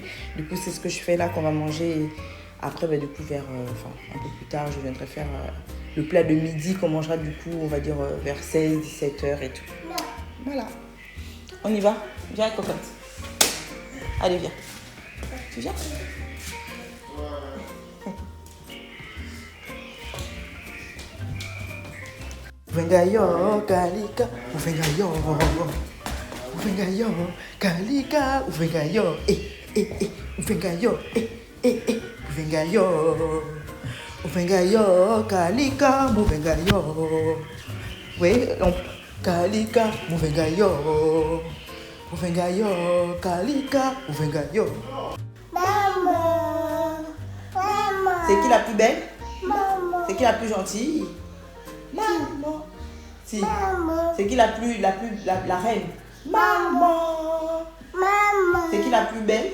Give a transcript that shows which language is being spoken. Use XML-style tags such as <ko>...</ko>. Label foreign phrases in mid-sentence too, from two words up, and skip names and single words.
<fr>Du coup, c'est ce que je fais là qu'on va manger. Après, du coup, un peu plus tard, je viendrai faire le plat de midi qu'on mangera du coup, on va dire vers 16, 17 h et tout. Voilà. On y va? Viens, cocotte. Allez, viens. Tu viens? Venga yo, Kalika, venga yo, venga yo, Kalika, venga yo, venga yo, venga yo, Uvenga yo, kalika, muvenga yo. Oui, kalika, muvenga yo. Uvenga yo, kalika, muvenga yo. Maman. Maman. C'est qui la plus belle? Maman. C'est qui la plus gentille? Maman. Si. Maman. C'est qui la reine? Maman. Maman. C'est qui la plus belle?</fr>